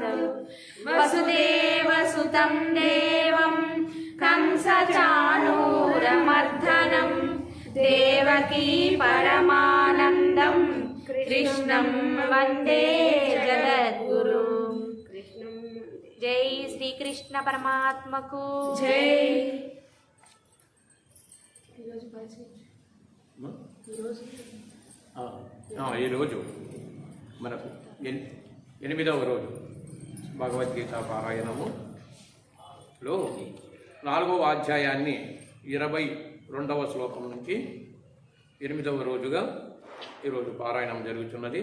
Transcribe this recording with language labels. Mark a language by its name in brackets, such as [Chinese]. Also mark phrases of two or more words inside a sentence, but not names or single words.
[Sanskrit] वसुदेवसुतं देवं कंसचाणूरमर्दनं देवकी परमानन्दं कृष्णं वन्दे जगद्गुरु। [Hindi] जय श्री कृष्ण परमात्मा को जय। [Telugu] ఈరోజు మనకు 8వ రోజు భగవద్గీత పారాయణములో 4వ అధ్యాయాన్ని 22వ శ్లోకం నుంచి 8వ రోజుగా ఈరోజు పారాయణం జరుగుతున్నది.